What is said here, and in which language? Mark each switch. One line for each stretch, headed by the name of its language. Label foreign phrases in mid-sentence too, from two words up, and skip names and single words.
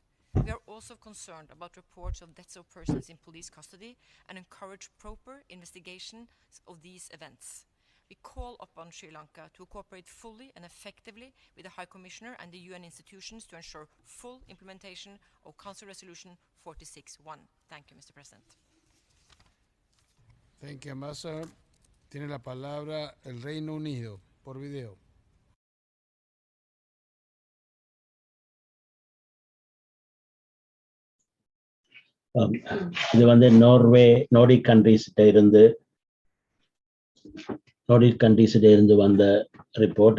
English: We are also concerned about reports of deaths of persons in police custody and encourage proper investigations of these events. We call upon Sri Lanka to cooperate fully and effectively with the High Commissioner and the UN institutions to ensure full implementation of Council Resolution 46.1. Thank you, Mr. President. Thank you, Ambassador.
Spanish: Tiene la palabra el Reino Unido por video.
Tamil: இது வந்து
English: Nordic countries
Tamil: இருந்து வந்த ரிப்போர்ட்.